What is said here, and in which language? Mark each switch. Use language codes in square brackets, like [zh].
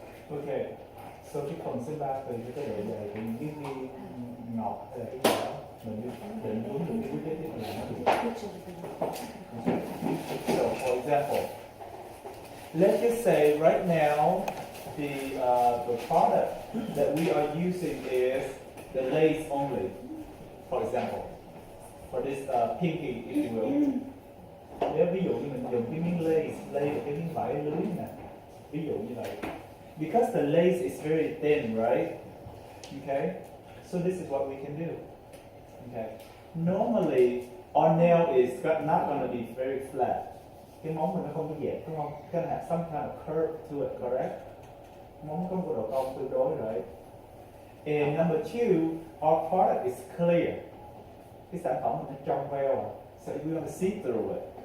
[vi] okay, so cái phần số 3 tùy cái độ dày của những cái viên ngọc hay là cái gì đó mình định hướng được cái quyết định là nó được. [en] So for example, let's just say right now the product that we are using is the lace only, for example, for this pinky if you will. [vi] Nếu ví dụ như mình dùng cái miếng lace cái miếng vải lưới nè, ví dụ như vậy. [en] Because the lace is very thin, right? Okay? So this is what we can do. Okay? Normally, our nail is not going to be very flat. [vi] Cái móng mình nó không có dẹp, đúng không? [en] It's going to have some kind of curve to it, correct? [vi] Móng có một độ cong tương đối, right? [en] And number two, our product is clear. [vi] Cái sản phẩm mình nó trong veo, [en] so we're going to see through it.